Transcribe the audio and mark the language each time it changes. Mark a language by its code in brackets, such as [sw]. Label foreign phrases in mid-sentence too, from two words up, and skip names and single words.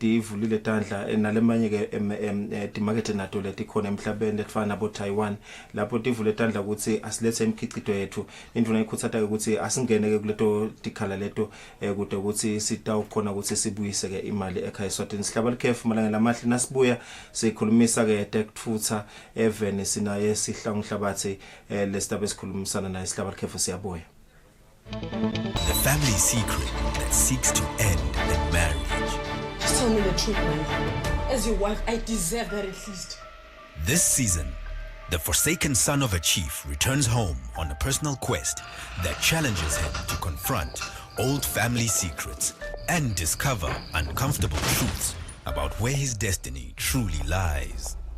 [ss] divulile tandla nalemanye ke timakethe nato leti khona emhlabeni letifana nabo Taiwan lapho tivule tandla ukuthi asilethe imkhicito yethu indvuna ikhutsata ukuthi asingene ke kuleto tikhala leto kude ukuthi sitawukhona ukuthi sibuyise ke imali ekhaya eSwatini sihlaba likhefu malanga lamahle nasibuya sikhulumisa ke tekutfutha even sinaye sihlangu hlabathi lesitaba esikhulumisana naye sihlaba likhefu siyabuya. [en] The family secret that seeks to end the marriage. Just tell me the truth, man. As your wife, I deserve that at least. This season, the forsaken son of a chief returns home on a personal quest that challenges him to confront old family secrets and discover uncomfortable truths about where his destiny truly lies.